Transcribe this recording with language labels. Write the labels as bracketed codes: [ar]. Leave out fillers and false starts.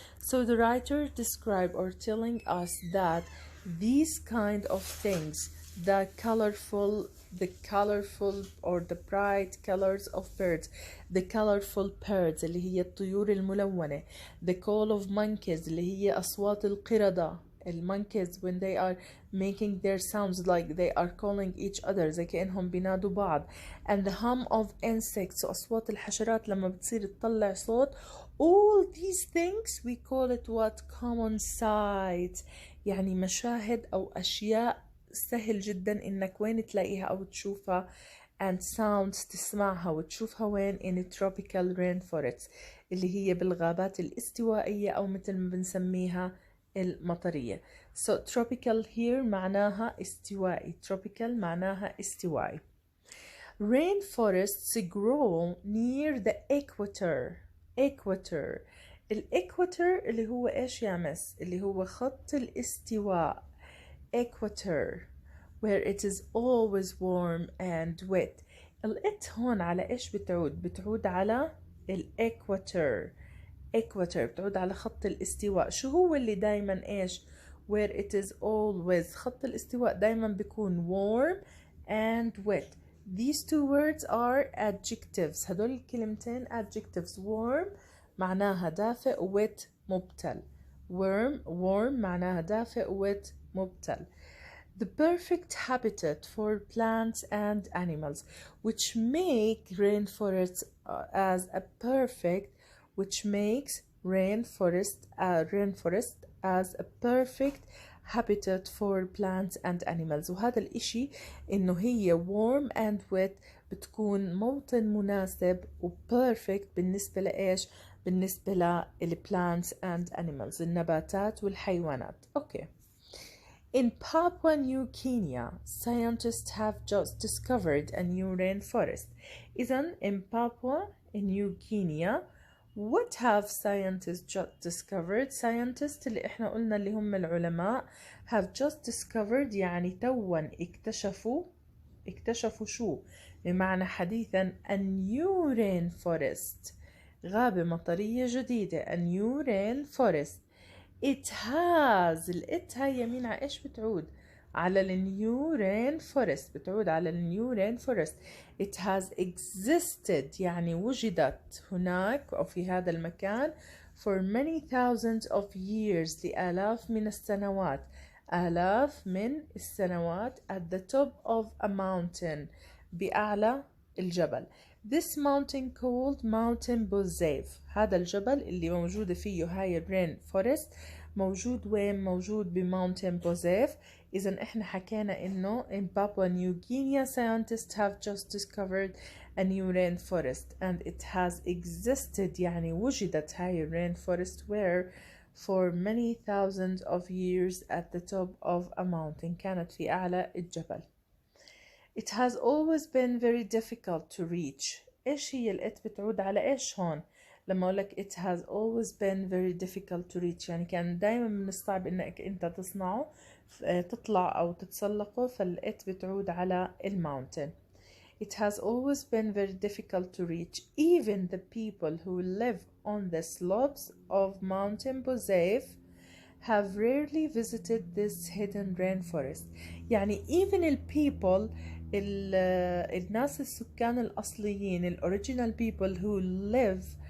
[en] So the writer describe or telling us that these kind of things, the colorful or the bright colors of birds, the colorful birds [ar] اللي هي الطيور الملونة, [en] the call of monkeys [ar] اللي هي أصوات القردة, [en] monkeys when they are making their sounds like they are calling each other [ar] زي كأنهم بينادوا بعض, [en] and the hum of insects [ar] أصوات الحشرات لما بتصير تطلع صوت. [en] All these things we call it what? Common sight, [ar] يعني مشاهد أو أشياء سهل جدا إنك وين تلاقيها أو تشوفها, and sounds تسمعها وتشوفها وين [en] in tropical rainforest [ar] اللي هي بالغابات الاستوائية أو مثل ما بنسميها المطرية. [en] So tropical here [ar] معناها استوائي, tropical معناها استوائي. [en] Rainforests grow near the equator. [ar] equator الإكواتور اللي هو إيش يا مس؟ اللي هو خط الاستواء. [en] equator where it is always warm and wet. [ar] الإت هون على إيش بتعود؟ بتعود على الإكواتور. equator بتعود على خط الاستواء. شو هو اللي دايما إيش؟ [en] where it is always, [ar] خط الاستواء دايما بيكون [en] warm and wet. These two words are adjectives. [ar] هدول الكلمتين adjectives. warm معناها دافئ, wet مبتل. warm معناها دافئ, wet مبتل. [en] The perfect habitat for plants and animals, which make rainforests as a perfect, which makes rainforest as a perfect habitat for plants and animals. [ar] وهذا الاشي انه هي [en] warm and wet [ar] بتكون موطن مناسب و perfect بالنسبة لإيش؟ بالنسبة لل [en] plants and animals, [ar] النباتات والحيوانات. [en] Okay. In Papua New Guinea, scientists have just discovered a new rainforest. إذن in Papua New Guinea, what have scientists just discovered? [ar] Scientists اللي احنا قلنا اللي هم العلماء [en] have just discovered [ar] يعني توا اكتشفوا شو؟ بمعنى حديثا [en] a new rainforest, [ar] غابة مطرية جديدة, a new rainforest. [en] It has, [ar] الإت هاي يمين على إيش بتعود؟ على النيو rainforest, بتعود على النيو rainforest. [en] It has existed [ar] يعني وجدت هناك أو في هذا المكان [en] for many thousands of years, [ar] لآلاف من السنوات, آلاف من السنوات, [en] at the top of a mountain, [ar] بأعلى الجبل. [en] This mountain called Mountain Bozave, [ar] هذا الجبل اللي موجود فيه هاي rainforest موجود وين؟ موجود بماونتن بوزيف. إذا إحنا حكينا إنه [en] in Papua New Guinea scientists have just discovered a new rainforest and it has existed [ar] يعني وجدت هاي [en] rainforest where for many thousands of years at the top of a mountain, [ar] كانت في أعلى الجبل. [en] It has always been very difficult to reach. [ar] إيش هي الإت بتعود على إيش هون؟ لما أقول لك [en] it has always been very difficult to reach [ar] يعني كان دايما من الصعب إنك أنت تصنعه تطلع أو تتسلقه, فالإت بتعود على الماونتن. [en] It has always been very difficult to reach. Even the people who live on the slopes of Mountain Bozave have rarely visited this hidden rainforest. يعني even the people [ar] الناس السكان الأصليين [en] original people who live